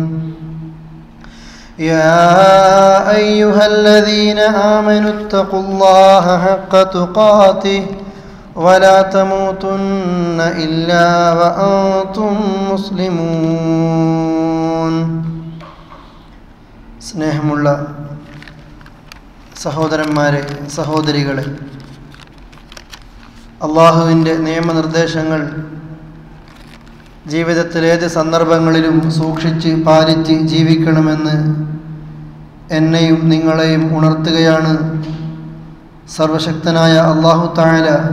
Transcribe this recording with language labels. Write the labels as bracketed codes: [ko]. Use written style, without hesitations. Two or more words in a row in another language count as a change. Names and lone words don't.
[ar] يا أيها الذين آمنوا اتقوا الله حق تقاته ولا تموتن إلا وأنتم مسلمون. [ml] സ്നേഹമുള്ള സഹോദരന്മാരെ, സഹോദരികളെ, അള്ളാഹുവിൻ്റെ നിയമനിർദ്ദേശങ്ങൾ ജീവിതത്തിൽ ഏത് സന്ദർഭങ്ങളിലും സൂക്ഷിച്ച് പാലിച്ച് ജീവിക്കണമെന്ന് എന്നെയും നിങ്ങളെയും ഉണർത്തുകയാണ് സർവശക്തനായ [ar] الله تعالى.